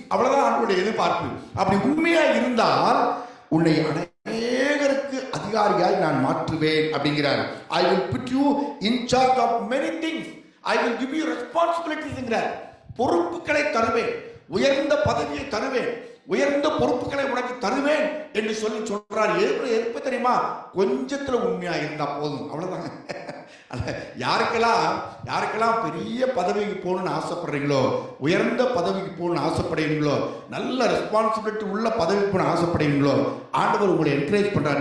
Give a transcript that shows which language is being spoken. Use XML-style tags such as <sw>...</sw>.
<ta>அவ்வளவுதான் ஆண்டவருடைய எதிர்பார்ப்பு. அப்படி உண்மையா இருந்தால் உன்னை அநேகருக்கு அதிகாரியாய் நான் மாற்றுவேன் அப்படிங்கிறார்.</ta> <en>I will put you in charge of many things. I will give you responsibilities என்கிறார்.</en> <ta>பொறுப்புகளை தருவேன், உயர்ந்த பதவியை தருவேன், உயர்ந்த பொறுப்புகளை உனக்கு தருவேன் என்று சொல்லி சொல்றார். எப்ப தெரியுமா, கொஞ்சத்துல உண்மையா இருந்தா போதும், அவ்வளவுதான். யாருக்கெல்லாம் பெரிய பதவிக்கு போகணும்னு ஆசைப்படுறீங்களோ, உயர்ந்த பதவிக்கு போகணும்னு ஆசைப்படுறீங்களோ, நல்ல ரெஸ்பான்சிபிலிட்டி உள்ள பதவிக்கு போகணும்னு ஆசைப்படுறீங்களோ, ஆண்டவர் உங்களை என்கரேஜ் பண்றார்.</ta>